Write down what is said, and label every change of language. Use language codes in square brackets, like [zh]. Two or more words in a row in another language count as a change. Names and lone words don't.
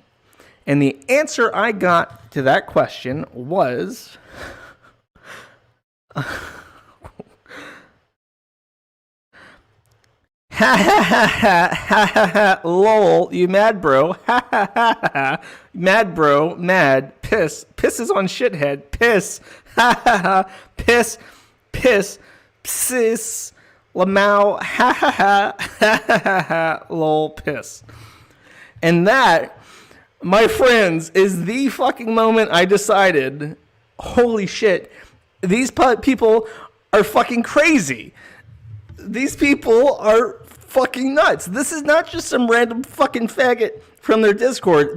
[en] And the answer I got to that question was... Ha ha ha ha ha ha ha lol, you mad bro, ha ha ha ha, mad bro, mad, piss, pisses on shithead, piss, ha ha ha, piss, psis, lamau, ha ha ha, ha ha ha, lol, piss. And that, my friends, is the fucking moment I decided, holy shit, these people are fucking crazy. These people are fucking nuts. This is not just some random fucking faggot from their Discord.